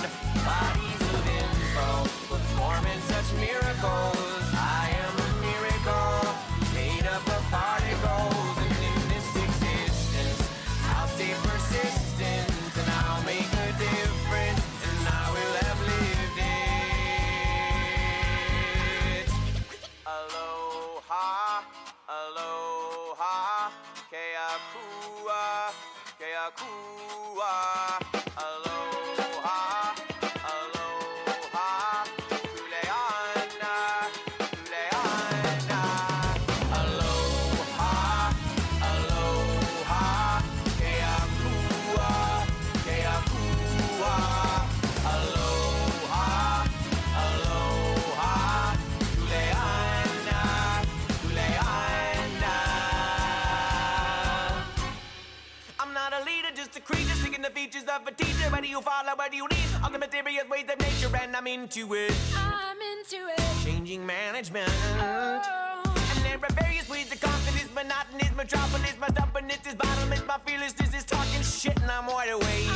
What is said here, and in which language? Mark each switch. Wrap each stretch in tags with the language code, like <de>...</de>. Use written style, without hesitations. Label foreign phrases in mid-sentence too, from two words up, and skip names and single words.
<en>Bodies of info performing such miracles. I am a miracle made up of particles, and in this existence I'll stay persistent and I'll make a difference, and I will have lived it.</en> <haw>Aloha, aloha, keakua, keakua. Aloha, aloha, kuleana, kuleana. Aloha, aloha, keakua, keakua. Aloha, aloha, kuleana, kuleana.</haw> <en>I'm not a leader, just a creature, seeking the features of a teacher. Where do you follow, where do you lead? All the mysterious ways of nature, and I'm into it. I'm into it. Changing management. And there are various ways to confidence, monotonous, metropolis, my stubbornness is bottomless, my fearlessness is talking shit, and I'm wide awake.</en>